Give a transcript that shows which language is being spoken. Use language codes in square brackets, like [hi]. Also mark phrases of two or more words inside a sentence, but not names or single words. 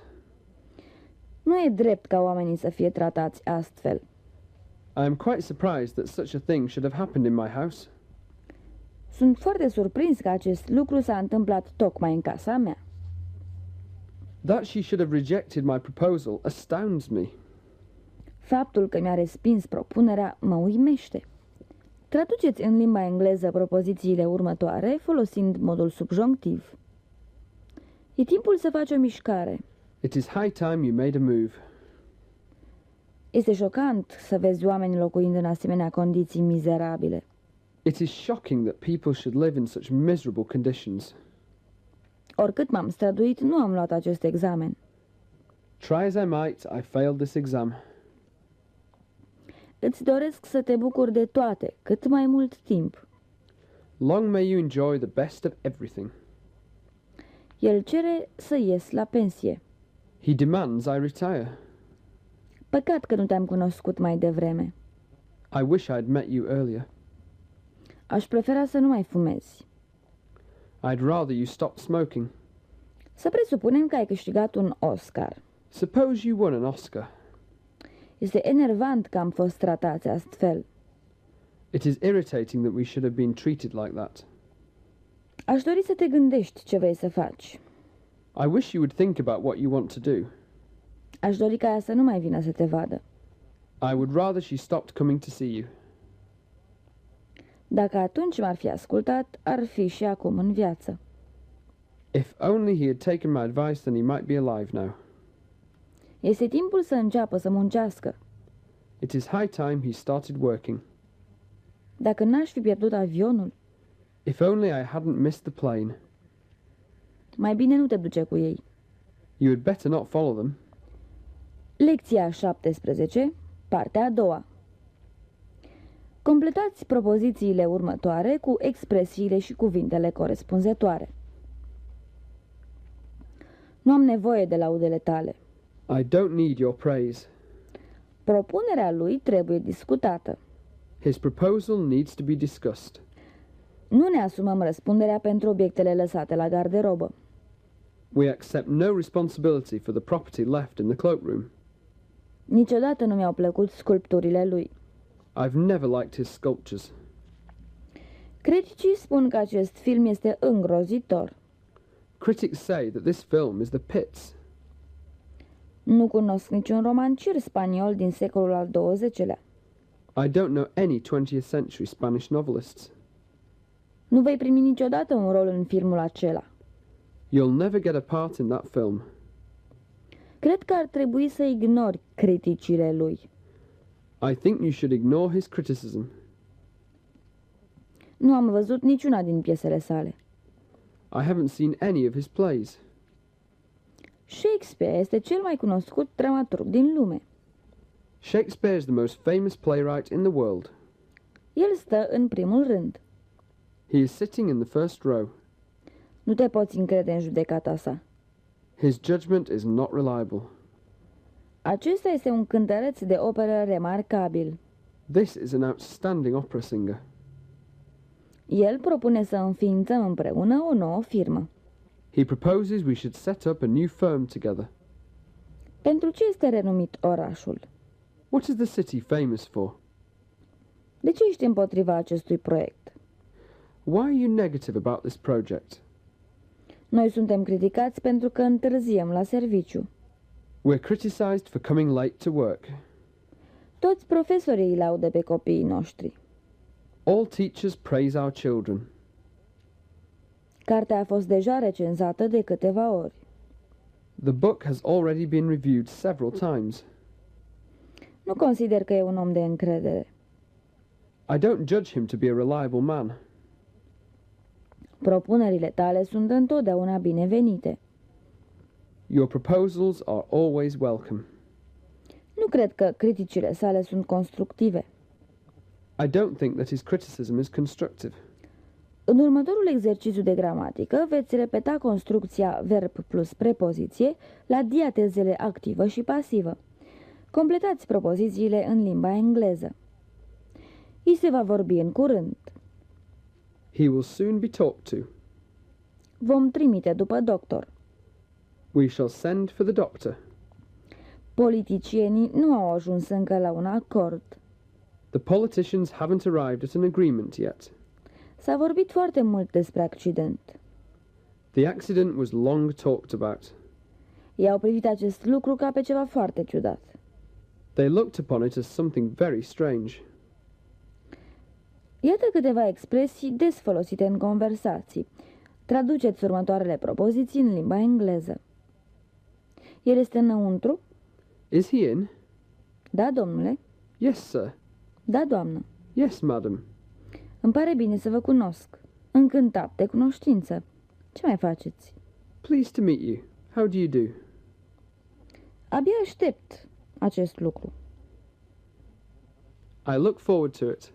[ro] Nu e drept ca oamenii să fie tratați astfel. [en] I am quite surprised that such a thing should have happened in my house. [ro] Sunt foarte surprins că acest lucru s-a întâmplat tocmai în casa mea. [en] That she should have rejected my proposal astounds me. [ro] Faptul că mi-a respins propunerea mă uimește. Traduceți în limba engleză propozițiile următoare folosind modul subjonctiv. E timpul să faci o mișcare. [en] It is high time you made a move. [ro] Este șocant să vezi oameni locuind în asemenea condiții mizerabile. [en] It is shocking that people should live in such miserable conditions. [ro] Oricât m-am străduit, nu am luat acest examen. [en] Try as I might, I failed this exam. [ro] Îți doresc să te bucuri de toate, cât mai mult timp. [en] Long may you enjoy the best of everything. [ro] El cere să ies la pensie. [en] He demands I retire. [ro] Păcat că nu te-am cunoscut mai devreme. [en] I wish I'd met you earlier. [ro] Aș prefera să nu mai fumezi. [en] I'd rather you stopped smoking. [ro] Să presupunem că ai câștigat un Oscar. [en] Suppose you won an Oscar. [ro] Este enervant că am fost tratați astfel. [en] It is irritating that we should have been treated like that. [ro] Aș dori să te gândești ce vrei să faci. [en] I wish you would think about what you want to do. [ro] Aș dori ca ea să nu mai vină să te vadă. [en] I would rather she stopped coming to see you. [ro] Dacă atunci m-ar fi ascultat, ar fi și acum în viață. [en] If only he had taken my advice, then he might be alive now. [ro] Este timpul să înceapă să muncească. [en] It is high time he started working. [ro] Dacă n-aș fi pierdut avionul, [en] If only I hadn't missed the plane. [ro] mai bine nu te duce cu ei. [en] You had better not follow them. [ro] Lecția 17, partea a doua. Completați propozițiile următoare cu expresiile și cuvintele corespunzătoare. Nu am nevoie de laudele tale. [en] I don't need your praise. [ro] Propunerea lui trebuie discutată. [en] His proposal needs to be discussed. [ro] Nu ne asumăm răspunderea pentru obiectele lăsate la garderobă. [en] We accept no responsibility for the property left in the cloakroom. [ro] Niciodată nu mi-au plăcut sculpturile lui. [en] I've never liked his sculptures. [ro] Criticii spun că acest film este îngrozitor. [en] Critics say that this film is the pits. [ro] Nu cunosc niciun romancier spaniol din secolul al XX-lea. [en] I don't know any 20th century Spanish novelists. [ro] Nu vei primi niciodată un rol în filmul acela. [en] You'll never get a part in that film. [ro] Cred că ar trebui să ignori criticile lui. [en] I think you should ignore his criticism. [ro] Nu am văzut niciuna din piesele sale. [en] I haven't seen any of his plays. [ro] Shakespeare este cel mai cunoscut dramaturg din lume. [en] Shakespeare is the most famous playwright in the world. [ro] El stă în primul rând. [en] He is sitting in the first row. [ro] Nu te poți încrede în judecata sa. [en] His judgment is not reliable. [ro] Acesta este un cântăreț de operă remarcabil. [en] This is an outstanding opera singer. [ro] El propune să înființăm împreună o nouă firmă. [en] He proposes we should set up a new firm together. [ro] Pentru ce este renumit orașul? [en] What is the city famous for? [ro] De ce ești împotriva acestui proiect? [en] Why are you negative about this project? [ro] Noi suntem criticați pentru că întârziem la serviciu. [en] We're criticized for coming late to work. [ro] Toți profesorii îi laudă pe copiii noștri. [en] All teachers praise our children. [ro] Cartea a fost deja recenzată de câteva ori. [en] The book has already been reviewed several times. [ro] Nu consider că e un om de încredere. [en] I don't judge him to be a reliable man. [ro] Propunerile tale sunt întotdeauna binevenite. [en] Your proposals are always welcome. [ro] Nu cred că criticile sale sunt constructive. [en] I don't think that his criticism is constructive. [ro] În următorul exercițiu de gramatică veți repeta construcția verb plus prepoziție la diatezele activă și pasivă. Completați propozițiile în limba engleză. I se va vorbi în curând. [en] He will soon be talked to. [ro] Vom trimite după doctor. [en] We shall send for the doctor. [ro] Politicienii nu au ajuns încă la un acord. [en] The politicians haven't arrived at an agreement yet. [ro] S-a vorbit foarte mult despre accident. [en] The accident was long talked about. [ro] Ei au privit acest lucru ca pe ceva foarte ciudat. [en] They looked upon it as something very strange. [ro] Iată câteva expresii des folosite în conversații. Traduceți următoarele propoziții în limba engleză. El este înăuntru? [en] Is he in? [ro] Da, domnule. [en] Yes, sir. [ro] Da, doamnă. [en] Yes, madam. [ro] Îmi pare bine să vă cunosc. Încântat de cunoștință. Ce mai faceți? [en] Pleased to meet you. How do you do? [ro] Abia aștept acest lucru. [en] I look forward to it.